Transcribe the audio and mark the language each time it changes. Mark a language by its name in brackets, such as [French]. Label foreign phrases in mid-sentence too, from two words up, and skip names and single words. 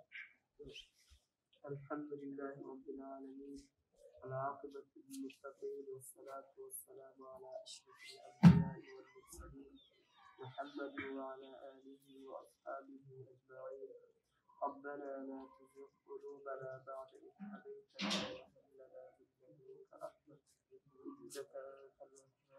[Arabic] الحمد لله رب العالمين. والعاقبة للمتقين والصلاة والسلام على أشرف الأنبياء والمرسلين. محمد وعلى آله وأصحابه أجمعين. ربنا لا تزغ قلوبنا بعد إذ هديتنا وهب لنا من لدنك رحمة إنك أنت الوهاب.